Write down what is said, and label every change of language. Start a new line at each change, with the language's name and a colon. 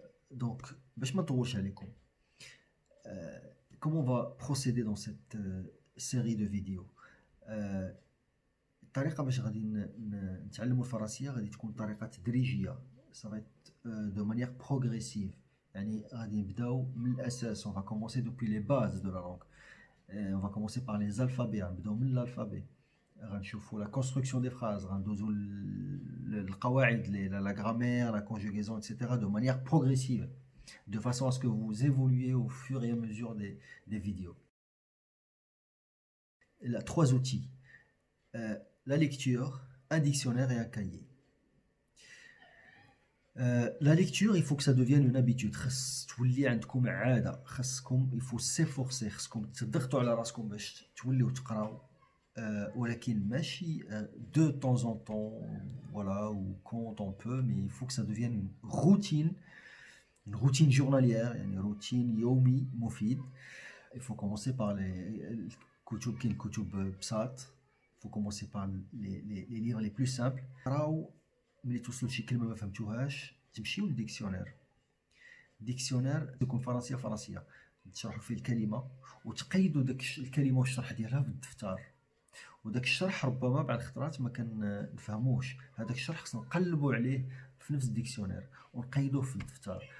Arabic: دونك باش ما نطولش عليكم،
French: comment on va procéder dans cette série de vidéos.
Arabic: الطريقة باش غادي نتعلمو الفرنسية غادي تكون طريقة تدريجية، صافي
French: دو مانيير بروغريسيف،
Arabic: يعني غادي نبداو من الأساس.
French: on va commencer depuis les bases de la langue. on va commencer par les alphabets،
Arabic: غنبداو من الألفابي، غنشوفو
French: la construction des phrases،
Arabic: غندوزو القواعد
French: la grammaire, la conjugaison, etc. de manière progressive, de façon à ce que vous évoluez au fur et à mesure des vidéos. Il y a 3 outils. La lecture, un dictionnaire et un cahier. La lecture, il faut que ça devienne une habitude.
Arabic: خاص تولي عندكم عادة،
French: خاصكم il faut s'efforcer،
Arabic: خاصكم تضغطوا على راسكم باش توليو تقراو، ولكن ماشي
French: de temps en temps, voilà, ou quand on peut, mais il faut que ça devienne une routine journalière، يعني routine
Arabic: يومي مفيد.
French: Il faut commencer par الكتب،
Arabic: كاين الكتب بساط.
French: Il faut commencer par les livres les plus simples.
Arabic: راو ملي توصلوا لشي كلمة ما فهمتوهاش تمشيو للديكسيونير. الديكسيونير تكون فرنسية تشرحوا فيه الكلمة وتقيدوا داك الكلمة والشرح ديالها في الدفتر، وداك الشرح ربما بعض الخطرات ما كنفهموش، هذاك الشرح خصنا نقلبوا عليه في نفس الديكسيونير ونقيدوه في الدفتر.